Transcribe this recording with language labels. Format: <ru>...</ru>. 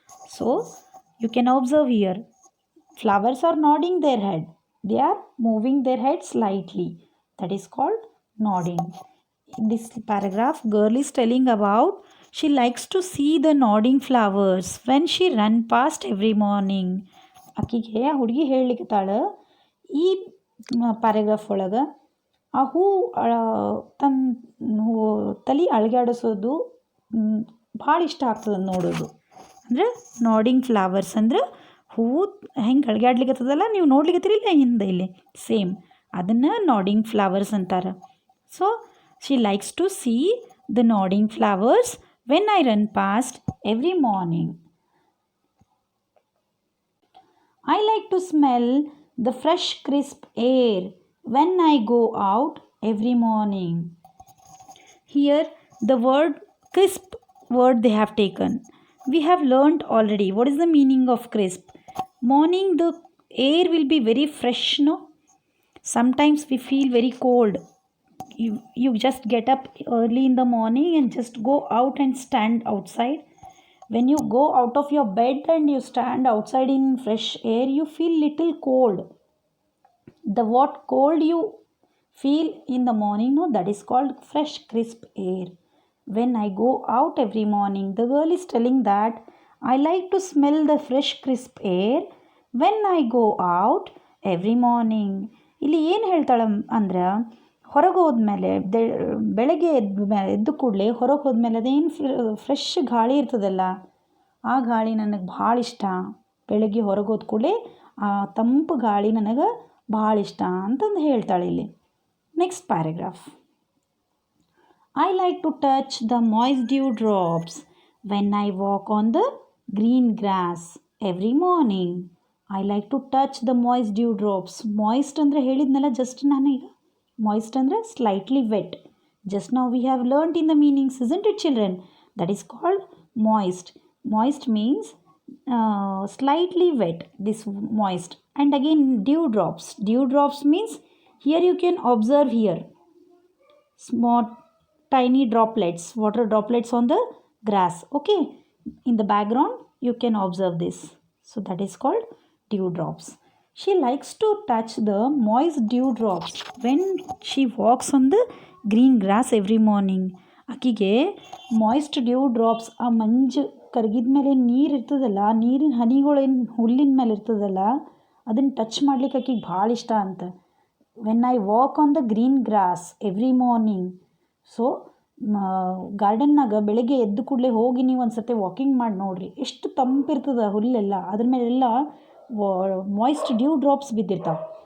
<en>So you can observe here. Flowers are nodding their head. They are moving their head slightly. That is called nodding. In this paragraph, girl is telling about she likes to see the nodding flowers when she run past every morning.</en> <kn>ಆಕಿಗೆ ಆ ಹುಡುಗಿ ಹೇಳಲಿಕ್ಕತ್ತಾಳ ಈ paragraph ಒಳಗೆ ಆ ಹೂ ತನ್ನ ತಲೆ ಅಳಗಾಡಿಸೋದು ಭಾಳ ಇಷ್ಟ ಆಗ್ತದೆ ನೋಡೋದು. ಅಂದರೆ ನಾಡಿಂಗ್ ಫ್ಲವರ್ಸ್ ಅಂದ್ರೆ ಹೂವು ಹೆಂಗೆ ಅಳಗಾಡ್ಲಿಕ್ಕತ್ತದಲ್ಲ ನೀವು ನೋಡ್ಲಿಕ್ಕತ್ತೀರಿಲ್ಲ ಹಿಂದೆ ಇಲ್ಲಿ ಸೇಮ್ ಅದನ್ನು ನಾಡಿಂಗ್ ಫ್ಲವರ್ಸ್ ಅಂತಾರೆ.</kn> <en>So she likes to see the nodding flowers when I run past every morning. I like to smell the fresh crisp air when I go out every morning. Here the word crisp word they have taken. We have learnt already what is the meaning of crisp. Morning the air will be very fresh, no? Sometimes we feel very cold. You just get up early in the morning and just go out and stand outside. When you go out of your bed and you stand outside in fresh air, you feel little cold. The what cold you feel in the morning, no, that is called fresh crisp air. When I go out every morning, the girl is telling that I like to smell the fresh crisp air when I go out every morning.</en> <kn>ಇಲ್ಲಿ ಏನು ಹೇಳ್ತಾಳೆ ಅಂದ್ರೆ ಹೊರಗೆ ಹೋದ್ಮೇಲೆ ಬೆಳಗ್ಗೆ ಎದ್ದು ಕೂಡಲೇ ಹೊರಗೆ ಹೋದ್ಮೇಲೆ ಅದೇನು ಫ್ರೆಶ್ ಗಾಳಿ ಇರ್ತದಲ್ಲ ಆ ಗಾಳಿ ನನಗೆ ಭಾಳ ಇಷ್ಟ. ಬೆಳಗ್ಗೆ ಹೊರಗೆ ಹೋದ ಕೂಡಲೇ ಆ ತಂಪು ಗಾಳಿ ನನಗೆ ಭಾಳ ಇಷ್ಟ ಅಂತಂದು ಹೇಳ್ತಾಳೆ ಇಲ್ಲಿ.</kn> <en>Next paragraph. I like to touch the moist dew drops when I walk on the green grass every morning. I like to touch the moist dew drops. Moist</en> <kn>ಅಂದರೆ ಹೇಳಿದ್ನಲ್ಲ ಜಸ್ಟ್ ನಾನೀಗ</kn> <en>Moist andre slightly wet. Just now we have learnt in the meanings, isn't it, children? That is called moist. Moist means slightly wet, this moist. And again, dewdrops. Dewdrops means, here you can observe here small tiny droplets, water droplets on the grass. Okay, in the background you can observe this. So that is called dewdrops. She likes to touch the moist dewdrops when she walks on the green grass every morning.</en> <kn>ಆಕಿಗೆ moist due drops, ಆ ಮಂಜು ಕರಗಿದ ಮೇಲೆ ನೀರು ಇರ್ತದಲ್ಲ, ನೀರಿನ ಹನಿಗಳೇನು ಹುಲ್ಲಿನ ಮೇಲೆ ಇರ್ತದಲ್ಲ, ಅದನ್ನು ಟಚ್ ಮಾಡ್ಲಿಕ್ಕೆ ಆಕಿಗೆ ಭಾಳ ಇಷ್ಟ ಅಂತ.</kn> <en>When I walk on the green grass every morning.</en> <kn>So ಗಾರ್ಡನ್ನಾಗ ಬೆಳಗ್ಗೆ ಎದ್ದು ಕೂಡಲೇ ಹೋಗಿ ನೀವು ಒಂದು ಸತಿ ವಾಕಿಂಗ್ ಮಾಡಿ ನೋಡಿರಿ, ಎಷ್ಟು ತಂಪಿರ್ತದೆ ಹುಲ್ಲೆಲ್ಲ, ಅದ್ರ ಮೇಲೆಲ್ಲ ಮಾಯ್ಸ್ಟ್ ಡ್ಯೂ ಡ್ರಾಪ್ಸ್ ಬಿದ್ದಿರ್ತಾವೆ.</kn>